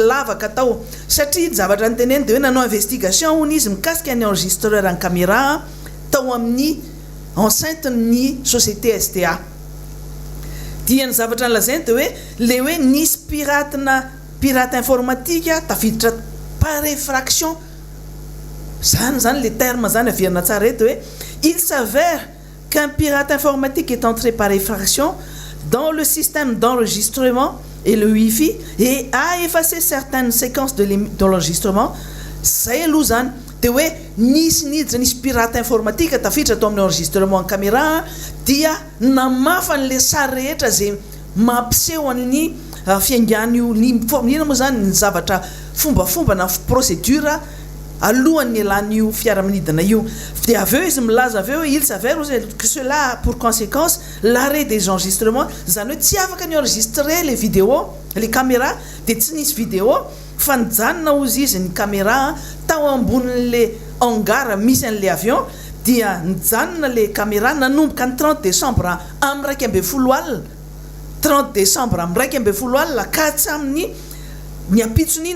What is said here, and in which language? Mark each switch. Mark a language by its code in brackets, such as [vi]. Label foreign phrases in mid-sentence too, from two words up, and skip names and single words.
[mg] lavaka tao satria zavatra nyteneny dia hoe nanao investigation hono izy mikasika ny enregistreur ny caméra tao amin'ny enceinte ny société STA dia ny zavatra nylazainy dia hoe le hoe nisy [fr] pirate informatique [mg] tafiditra [fr] par effraction [mg] zany le terme zany averina tsara eto hoe [fr] il s'avère qu'un pirate informatique est entré par effraction dans le système d'enregistrement et le Wi-Fi et a effacé certaines séquences de l'enregistrement [mg] zay aloha zany dia hoe nisy niditra nisy pirate informatika tafiditra atao amin'ny [fr] enregistrement en caméra [mg] dia namafa n'le sary rehetra zay mampiseho an'ny fiaingan'io ina moa zany ny zavatra fombafomba na procédure alohan'ny elan'io fiaramanidina io dia aveo izy milaza aveo [fr] il s'avère que cela pour conséquence l'arrêt des enregistrements [mg] zany hoe tsy afaka ny [fr] enregistrer les vidéos les caméras [mg] dia tsy nisy vidéo fa nijanona ozy izy ny caméra tao ambonin'le hangar misy an'le avion dia nijanona le caméra nanomboka ny 30 décembre amin'ny raiky amby folo alina 30 décembre amin'ny raiky amby folo alina ka hatsamin'ny ny apitson'iny